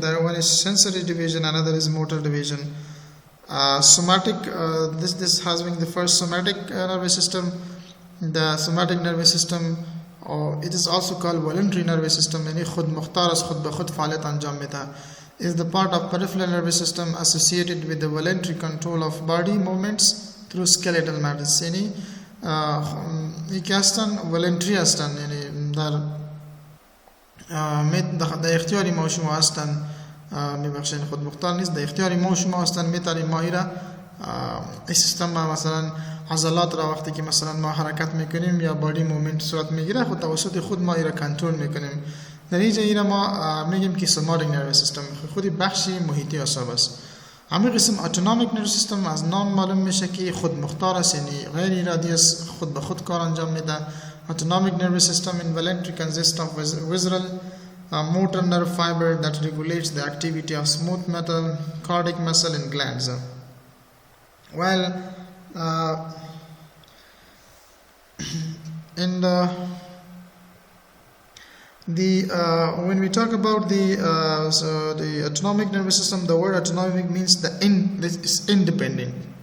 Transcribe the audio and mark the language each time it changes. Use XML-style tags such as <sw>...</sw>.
<en>One is sensory division, another is motor division. Somatic, this has been the first somatic nervous system. The somatic nervous system, or it is also called voluntary nervous system,</en> <fa>یعنی خود مختار از خود به خود فعالیت انجام میده،</fa> <en>is the part of peripheral nervous system associated with the voluntary control of body movements through skeletal matters.</en> <fa>یعنی که هستن voluntary هستن، یعنی در اختیاری ما شما هستن، میبخشین خود مختار نیست، در اختیاری ما شما هستن. میتونیم ما ایرا این سیستم مثلا عضلات را وقتی که مثلا ما حرکت میکنیم یا بادی مومنت صورت میگیره خود توسط خود ما ایرا کنترل میکنیم. در اینجا ایرا ما میگیم که somatic nervous system خودی بخشی محیطی اعصاب است. اما قسم autonomic nervous system از نام معلوم میشه که خود مختار است، یعنی غیر ارادی است، خود به خود کار انجام میده.</fa> <en>Autonomic nervous system involuntary consists of visceral motor nerve fiber that regulates the activity of smooth muscle, cardiac muscle and glands. Well, when we talk about the autonomic nervous system, the word autonomic means is independent.</en>